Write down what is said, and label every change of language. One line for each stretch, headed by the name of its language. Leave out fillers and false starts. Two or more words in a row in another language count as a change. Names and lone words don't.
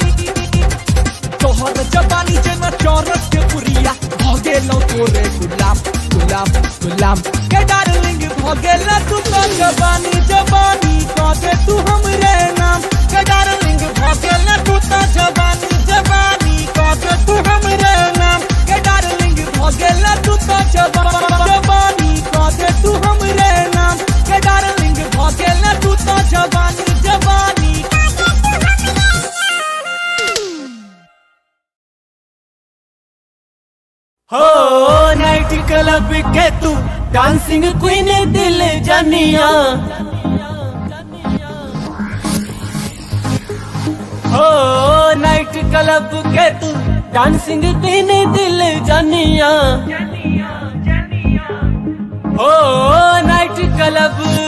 Maithili: जेना चौरस के बुरिया भगेलो तोरे गुलाम के डार्लिंग भगेला तू तो जवानी जवानी कह दे तू हमरे नाम के डार्लिंग भगेला तू तो जवानी जवानी कह दे तू हमरे नाम के डार्लिंग भगेला तू तो जवानी कह दे तू हमरे नाम के डार्लिंग भगेला तू तो जवानी जवानी हो
English: night club
Maithili: के तू
English: dancing queen
Maithili: दिल जानिया हो
English: night club
Maithili: के तू
English: dancing queen
Maithili: दिल जानिया हो
English: night club